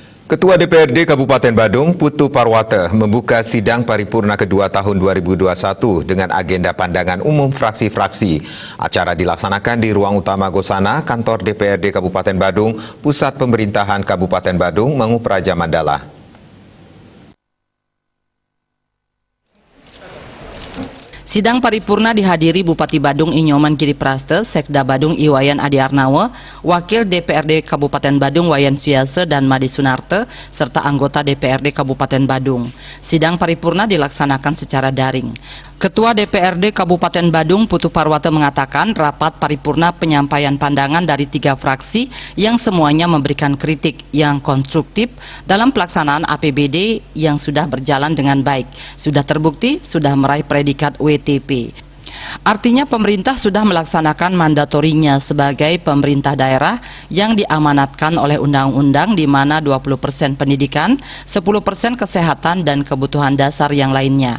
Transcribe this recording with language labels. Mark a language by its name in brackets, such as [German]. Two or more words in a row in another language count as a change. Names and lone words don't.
[Indonesian] Ketua DPRD Kabupaten Badung, Putu Parwata, membuka sidang paripurna kedua tahun 2021 dengan agenda pandangan umum fraksi-fraksi. Acara dilaksanakan di ruang utama Gosana, kantor DPRD Kabupaten Badung, Pusat Pemerintahan Kabupaten Badung, Mangupraja Mandala. Sidang paripurna dihadiri Bupati Badung Inyoman Giripraste, Sekda Badung Iwayan Adi Arnawa, Wakil DPRD Kabupaten Badung Wayan Suyase dan Made Sunarte, serta anggota DPRD Kabupaten Badung. Sidang paripurna dilaksanakan secara daring. Ketua DPRD Kabupaten Badung Putu Parwata mengatakan rapat paripurna penyampaian pandangan dari 3 fraksi yang semuanya memberikan kritik yang konstruktif dalam pelaksanaan APBD yang sudah berjalan dengan baik, sudah terbukti, sudah meraih predikat WTP. Artinya pemerintah sudah melaksanakan mandatorinya sebagai pemerintah daerah yang diamanatkan oleh undang-undang, di mana 20% pendidikan, 10% kesehatan dan kebutuhan dasar yang lainnya.